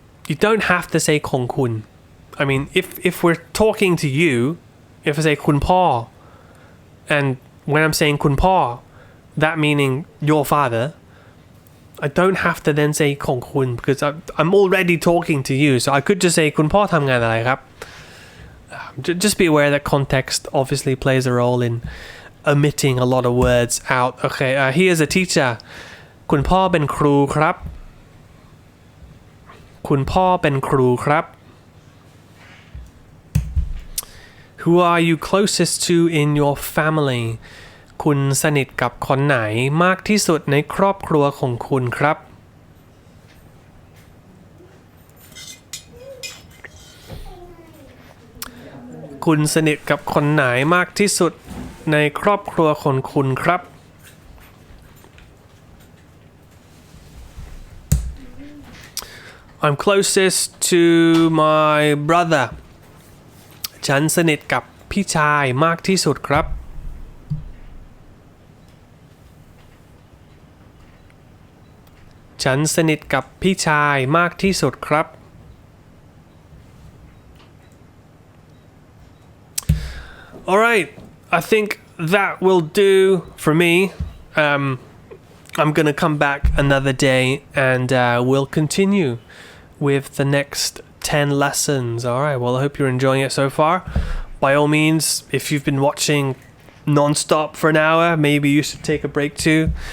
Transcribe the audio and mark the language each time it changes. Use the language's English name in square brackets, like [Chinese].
[English] You don't have to say ของคุณ I mean, if we're talking to you, if I say คุณพ่อ and when I'm saying คุณพ่อ that meaning your father, I don't have to then say ของคุณ because I'm already talking to you, so I could just say [Thai] คุณพ่อทำงานอะไรครับ [English] Just be aware that context obviously plays a role in omitting a lot of words out. Okay, he is a teacher. [Thai] คุณพ่อเป็นครูครับ คุณพ่อเป็นครูครับ [English] Who are you closest to in your family? [Thai] คุณสนิทกับคนไหนมากที่สุดในครอบครัวของคุณครับ คุณสนิทกับคนไหนมากที่สุดในครอบครัวของคุณครับ [English] I'm closest to my brother. [Thai] ฉันสนิทกับพี่ชายมากที่สุดครับ ฉันสนิทกับพี่ชายมากที่สุดครับ [English] Alright, I think that will do for me. I'm gonna come back another day and we'll continue with the next 10 lessons. Alright, well I hope you're enjoying it so far. By all means, if you've been watching non-stop for an hour, maybe you should take a break too.